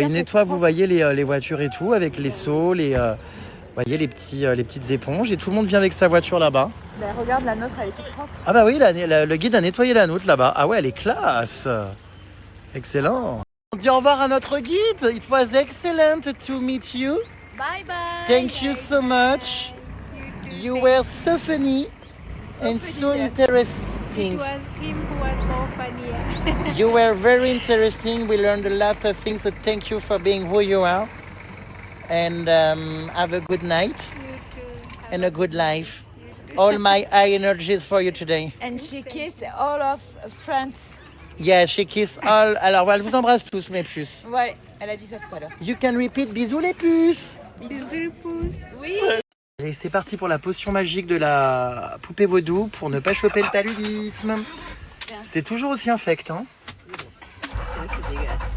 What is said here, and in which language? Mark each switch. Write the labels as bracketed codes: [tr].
[fr] ils nettoient, vous voyez, les voitures et tout, avec les seaux, vous voyez, les petites éponges. Et tout le monde vient avec sa voiture là-bas. Ben, regarde, la nôtre, elle est toute propre. Ah bah oui, le guide a nettoyé la nôtre là-bas. Ah ouais, elle est classe. Excellent. On dit au revoir à notre guide. [en] It was excellent to meet you. Bye bye. Thank you so much. You were so funny and so interesting. It was him who was more funnier. You were very interesting. We learned a lot of things. So thank you for being who you are. And have a good night You too. and a good life. All my high energies for you today. And she kissed all of France. Yes, she kiss all. [fr] Alors, elle vous embrasse tous, mes puces. Ouais, elle a dit ça tout à l'heure. [en] You can repeat [fr] bisous, les puces. Bisous, pouce. Oui. Et c'est parti pour la potion magique de la poupée vaudou pour ne pas choper le paludisme. C'est toujours aussi infect, hein. C'est vrai que c'est dégueulasse.